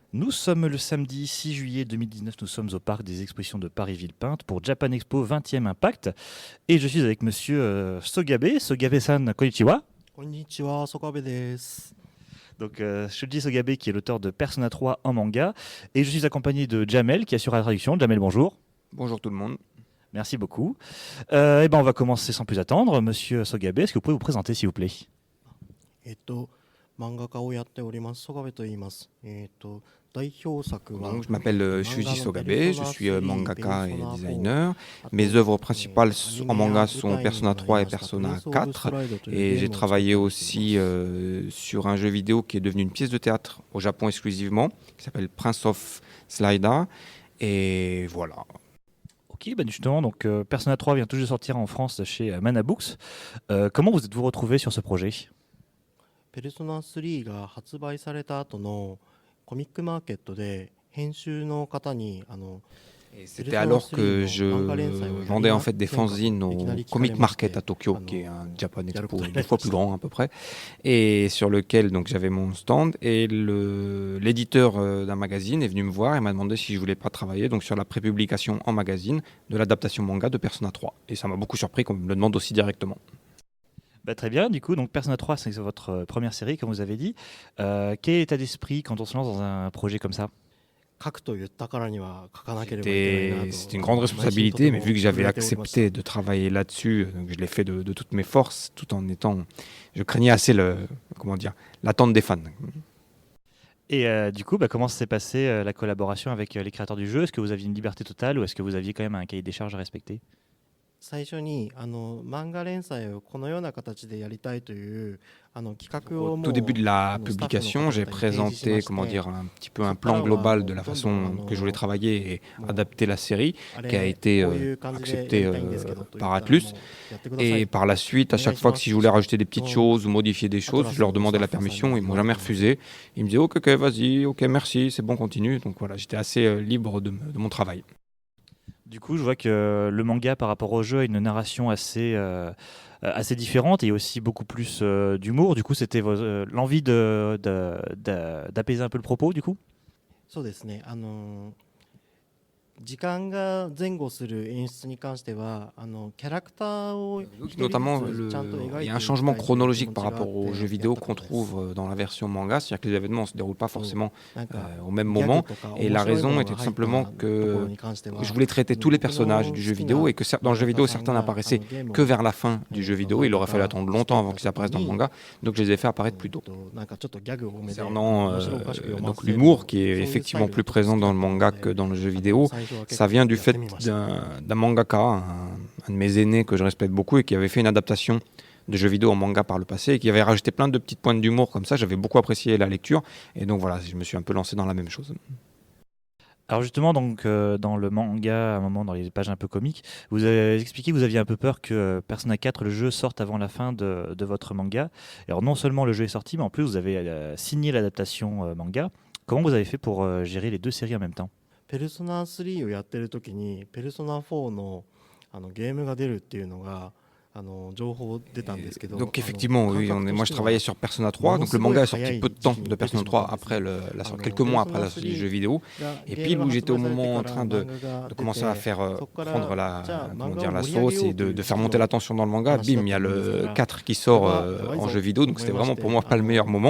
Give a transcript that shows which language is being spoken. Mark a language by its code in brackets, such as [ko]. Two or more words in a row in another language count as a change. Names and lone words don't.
[fr] Nous sommes le samedi 6 juillet 2019, nous sommes au parc des expositions de Paris-Villepinte pour Japan Expo 20e Impact et je suis avec monsieur Sogabe, [ja] ソガベさん、こんにちは. こんにちは、ソカベです。 [fr] Donc Shuji Sogabe qui est l'auteur de Persona 3 en manga et je suis accompagné de Jamel qui assure la traduction. Jamel, bonjour. Bonjour tout le monde. Merci beaucoup. Et ben on va commencer sans plus attendre. Monsieur Sogabe, est-ce que vous pouvez vous présenter s'il vous plaît? [ja] 漫画家をやっております、ソカベと言います。代表作は [fr] Donc, je m'appelle Shuji Sogabe, je suis mangaka et designer. Mes œuvres principales en manga sont Persona 3 et Persona 4. Et j'ai travaillé aussi sur un jeu vidéo qui est devenu une pièce de théâtre au Japon exclusivement, qui s'appelle Prince of Slida. Et voilà. Ok, ben justement, donc Persona 3 vient tout juste de sortir en France chez Mana Books. Comment vous êtes-vous retrouvé sur ce projet? [ja] ペルソナ3が発売された後のコミックマーケットで編集の方に [fr] Et c'était alors que je vendais en fait des fanzines au Comic Market à Tokyo, qui est un Japan Expo 2 fois plus grand à peu près, et sur lequel donc j'avais mon stand. Et l'éditeur d'un magazine est venu me voir et m'a demandé si je voulais pas travailler donc sur la prépublication en magazine de l'adaptation manga de Persona 3. Et ça m'a beaucoup surpris qu'on me le demande aussi directement. Bah, très bien, du coup, donc Persona 3, c'est votre première série, comme vous avez dit. Quel est l'état d'esprit quand on se lance dans un projet comme ça? [ja] 書くと言ったからには書かなければいけないなと。 [fr] C'était une grande responsabilité, mais vu que j'avais accepté de travailler là-dessus, donc je l'ai fait de toutes mes forces, tout en étant... Je craignais assez l'attente des fans. Et du coup, bah, comment s'est passée la collaboration avec les créateurs du jeu? Est-ce que vous aviez une liberté totale ou est-ce que vous aviez quand même un cahier des charges à respecter? [ja] 最初に漫画連載をこのような形でやりたいという企画 [fr] Au [ja] をも [fr] tout [ja] う [fr] début de la [ja] スタッフの [fr] publication, [ja] 方 [fr] j'ai [ja] 々に提示し [fr] présenté [ja] まして [fr] un petit peu un plan global de la façon que je voulais travailler et adapter la série, qui a été acceptée par Atlus. Et par la suite, à chaque fois que si je voulais rajouter des petites choses ou modifier des choses, je leur demandais la permission, ils m'ont jamais refusé. Ils me disaient ok, vas-y, ok, merci, c'est bon, continue. Donc voilà, j'étais assez libre de mon travail. Du coup, je vois que le manga, par rapport au jeu, a une narration assez différente et aussi beaucoup plus d'humour. Du coup, c'était l'envie d'apaiser un peu le propos, du coup? [ja] そうですね時間が前後する演出に関してはキャラクターを一人 [fr] Notamment, [ja] ずつちゃんと描いて [fr] il y a un [ja] いきたい [fr] changement [ja] という気 [fr] chronologique [ja] 持 [fr] par [ja] ちがあっ [fr] rapport aux [ja] て [fr] jeux [ja] やっ [fr] vidéo [ja] たこ [fr] qu'on [ja] とです。 [fr] trouve dans la version manga, c'est-à-dire que les événements ne se déroulent pas forcément [ja] なんか [fr] au même [ja] ギャグ [fr] moment. [ja] とか [fr] Et [ja] 面 [fr] la [ja] 白いも [fr] raison [ja] のが [fr] était tout [ja] 入った [fr] simplement [ja] ところ [fr] que [ja] に関しては [fr] je voulais traiter tous les [ja] 僕の [fr] personnages du jeu [ja] 好き [fr] vidéo [ja] な [fr] et que dans le jeu [ja] 漫 [fr] vidéo [ja] 画家さん [fr] certains [ja] が [fr] n'apparaissaient [ja] ゲーム [fr] que [ja] を [fr] vers la fin du jeu vidéo. Il aurait fallu attendre longtemps avant qu'ils apparaissent dans le manga, donc je les ai fait apparaître plus tôt. [ja] なんかちょっとギャグ多めで [fr] Concernant [ja] 面白おかしく読ま [fr] donc [ja] せて [fr] l'humour qui [ja] そう [fr] est [ja] いうスタイ [fr] effectivement [ja] ル [fr] plus [ja] がちょっと [fr] présent [ja] 好き [fr] dans [ja] だ [fr] le [ja] ったの [fr] manga [ja] で [fr] que dans le jeu vidéo, [ja] 最初は結 [fr] ça [ja] 構 [fr] vient du [ja] やって [fr] fait [ja] みました。 [fr] d'un mangaka, un de mes aînés que je respecte beaucoup et qui avait fait une adaptation de jeux vidéo en manga par le passé et qui avait rajouté plein de petites pointes d'humour comme ça. J'avais beaucoup apprécié la lecture et donc voilà, je me suis un peu lancé dans la même chose. Alors justement, donc, dans le manga, à un moment, dans les pages un peu comiques, vous avez expliqué que vous aviez un peu peur que Persona 4, le jeu, sorte avant la fin de votre manga. Alors non seulement le jeu est sorti, mais en plus vous avez signé l'adaptation manga. Comment vous avez fait pour gérer les deux séries en même temps? [ja] ペルソナ3をやってる時にペルソナ4のゲームが出るっていうのが情報出たんですけど [fr] Donc effectivement, oui, moi je travaillais sur Persona 3, donc le manga est sorti peu de temps de Persona 3 après quelques mois après la sortie du jeu vidéo. Et pile où j'étais au moment en train de commencer à faire prendre la sauce et de faire monter la tension dans le manga, bim, il y a le 4 qui sort en jeu vidéo, donc c'était vraiment pour moi pas le meilleur moment.